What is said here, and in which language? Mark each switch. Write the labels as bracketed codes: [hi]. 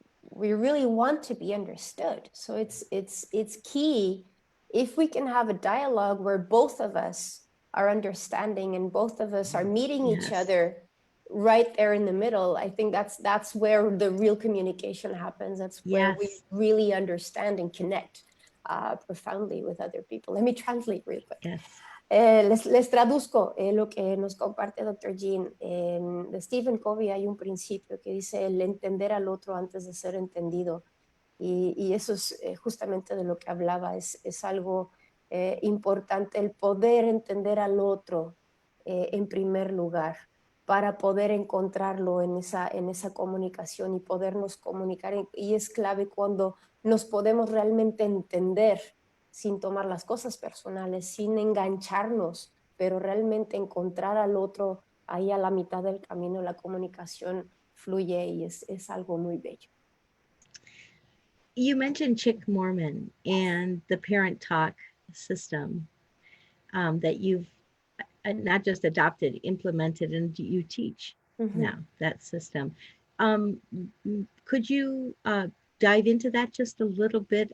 [en] We really want to be understood. So it's key if we can have a dialogue where both of us are understanding and both of us are meeting each other right there in the middle. I think that's where the real communication happens. That's where we really understand and connect profoundly with other people. Let me translate real quick. [es] Les traduzco lo que nos comparte Dr. Jeanne. De Stephen Covey hay un principio que dice el entender al otro antes de ser entendido. Y eso es justamente de lo que hablaba. Es algo importante, el poder entender al otro en primer lugar, para poder encontrarlo en esa comunicación y podernos comunicar. Y es clave cuando nos podemos realmente entender sin tomar las cosas personales, sin engancharnos, pero realmente encontrar al otro ahí a la mitad del camino. La comunicación fluye y es algo muy bello. [en] You mentioned Chick Mormon and the parent talk system that you've not just adopted, implemented, and you teach now, that system. Could you dive into that just a little bit?